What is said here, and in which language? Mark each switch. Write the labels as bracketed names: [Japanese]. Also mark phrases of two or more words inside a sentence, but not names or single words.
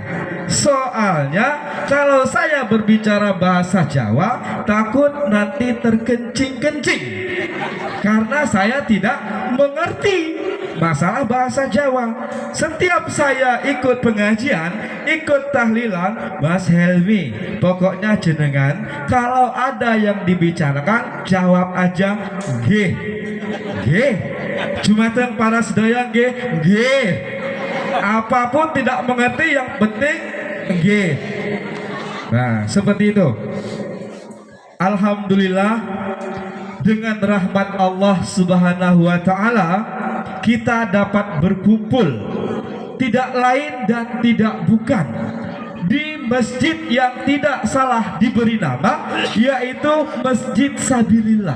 [Indonesian] Soalnya kalau saya berbicara bahasa Jawa takut nanti terkencing-kencing karena saya tidak mengerti masalah bahasa Jawa. Setiap saya ikut pengajian, ikut tahlilan, Mas Helmi, pokoknya jenengan kalau ada yang dibicarakan jawab aja nggih. Nggih. [Javanese] Jumateng para sedaya nggih. Nggih. [Indonesian] Apapun tidak mengerti yang penting nggih. Nah, seperti itu. Alhamdulillah, dengan rahmat Allah [Arabic] سبحانه وتعالى [Indonesian] kita dapat berkumpul tidak lain dan tidak bukan di masjid yang tidak salah diberi nama, yaitu Masjid Sabilillah.